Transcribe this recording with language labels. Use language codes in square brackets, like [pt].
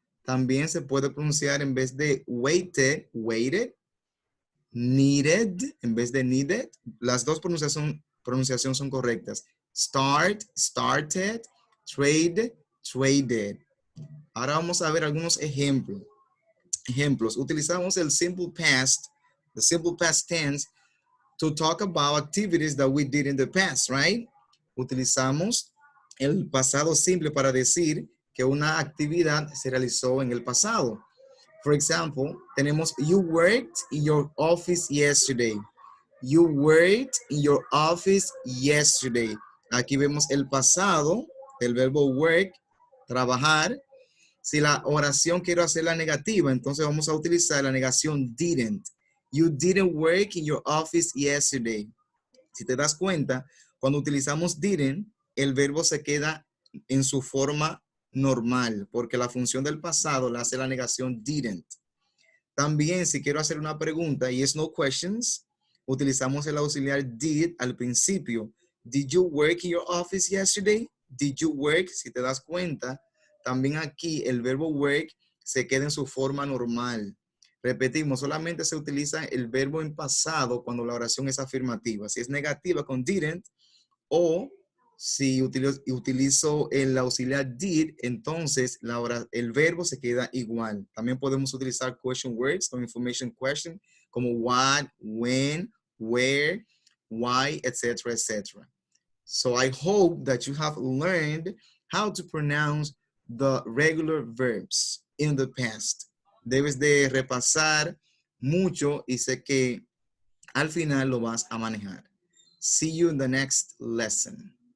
[es] También se puede pronunciar en vez de waited, waited. Needed, en vez de needed. Las dos pronunciaciones son correctas. [en] Start, started. Trade, traded. [es] Ahora vamos a ver algunos ejemplos. Utilizamos el [en] simple past, the simple past tense, to talk about activities that we did in the past, right? [es] Utilizamos el pasado simple para decir que una actividad se realizó en el pasado. [en] For example, [es] tenemos [en] you worked in your office yesterday. You worked in your office yesterday. [es] Aquí vemos el pasado del verbo work, trabajar. Si la oración quiero hacerla negativa, entonces vamos a utilizar la negación didn't. [en] You didn't work in your office yesterday. [es] Si te das cuenta, cuando utilizamos didn't, el verbo se queda en su forma normal, porque la función del pasado la hace la negación didn't. También, si quiero hacer una pregunta y es no questions, utilizamos el auxiliar did al principio. [en] Did you work in your office yesterday? Did you work? [es] Si te das cuenta, también aquí el verbo work se queda en su forma normal. Repetimos, solamente se utiliza el verbo en pasado cuando la oración es afirmativa. Si es negativa con didn't, o si utilizo el auxiliar did, entonces el verbo se queda igual. También podemos utilizar question words o information question como what, when, where, why, etc., etc. [en] So I hope that you have learned how to pronounce the regular verbs in the past. [es] Debes de repasar mucho y sé que al final lo vas a manejar. [en] See you in the next lesson.